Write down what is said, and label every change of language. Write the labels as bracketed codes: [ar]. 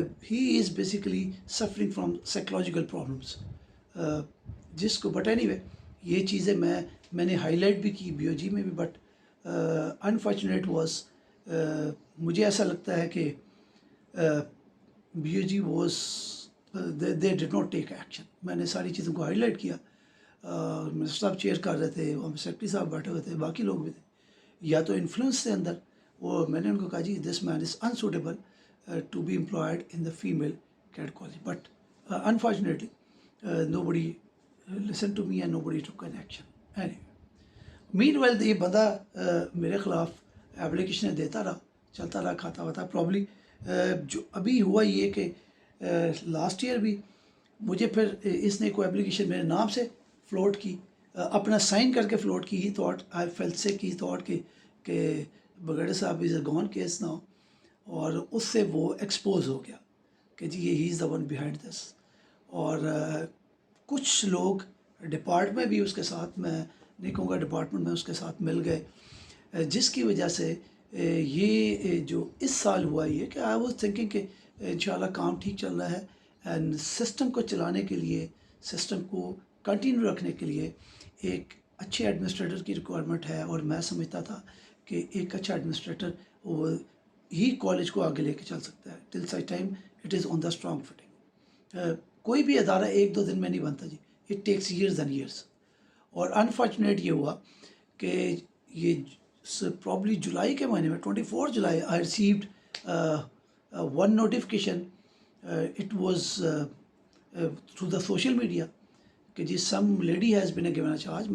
[en] he is basically suffering from psychological problems, [ur] جس کو [en] but anyway [ur] یہ چیزیں میں نے ہائی لائٹ بھی کی بی او جی میں بھی, [en] but unfortunate was, [ur] مجھے ایسا لگتا ہے کہ [en] B O G was they did not take action. [ur] میں نے ساری چیزوں کو ہائی لائٹ کیا, منسٹر صاحب چیئر کر رہے تھے, وہاں سیکرٹری صاحب بیٹھے ہوئے تھے, باقی لوگ بھی تھے, یا تو انفلوئنس تھے اندر. وہ میں نے ان کو کہا جی [en] This man is unsuitable, to be employed in the female cadet college. But unfortunately, nobody listened to me and nobody took an action. Anyway, meanwhile [ur] یہ بندہ میرے خلاف اپلیکیشنیں دیتا رہا, چلتا رہا, کھاتا ہوا تھا. پرابلی جو ابھی ہوا یہ کہ لاسٹ ایئر بھی مجھے پھر اس نے کوئی اپلیکیشن میرے نام سے فلوٹ کی, اپنا سائن کر کے فلوٹ کی. [en] he thought I felt sick, he thought کہ بگڑے صاحب is a gone case now, [ur] اور اس سے وہ ایکسپوز ہو گیا کہ جی یہ [en] He is the one behind this. [ur] اور کچھ لوگ ڈپارٹمنٹ بھی اس کے ساتھ, میں نہیں کہوں گا ڈپارٹمنٹ میں اس کے ساتھ مل گئے, جس کی وجہ سے یہ جو اس سال ہوا یہ کہ [en] I was thinking [ur] کہ انشاءاللہ کام ٹھیک چل رہا ہے, اینڈ سسٹم کو چلانے کے لیے, سسٹم کو کنٹینیو رکھنے کے لیے ایک اچھے ایڈمنسٹریٹر کی ریکوائرمنٹ ہے. اور میں سمجھتا تھا کہ ایک اچھا ایڈمنسٹریٹر وہ ہی کالج کو آگے لے کے چل سکتا ہے. [en] Till such time it is on the strong footing. [ur] کوئی بھی ادارہ ایک دو دن میں نہیں بنتا جی, [en] It takes years and years. اور unfortunate [ur] یہ ہوا کہ یہ [en] probably [ur] جولائی کے مہینے میں 24 جولائی [en] I received one notification, it was through the social media [ur] کہ جی [en] Some lady has been a given a charge.